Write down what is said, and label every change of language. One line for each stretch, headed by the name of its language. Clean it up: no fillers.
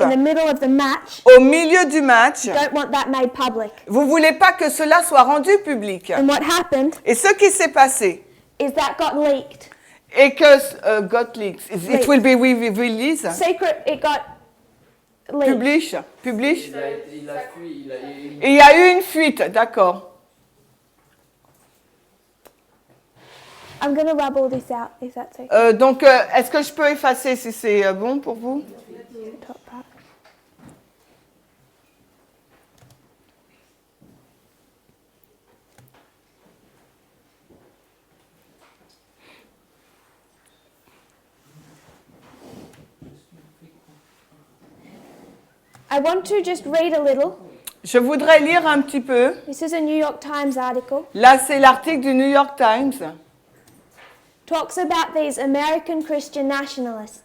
English: in the middle of the match,
French: au milieu du match,
English: you don't want that made public.
French: vous voulez pas que cela soit rendu public.
English: And what happened
French: Et ce qui s'est passé,
English: is that got leaked.
French: et que
English: got leaked, it will be released, Secret, it got leaked. publish.
French: Il a fui, Et il y a eu une fuite, d'accord.
English: I'm going to rub all this out, if that's okay.
French: Donc, est-ce que je peux effacer si c'est bon pour vous?
English: Top part. I want to just read a little.
French: Je voudrais lire un petit peu.
English: This is a New York Times article.
French: Là, c'est l'article du New York Times.
English: Talks about these American Christian nationalists.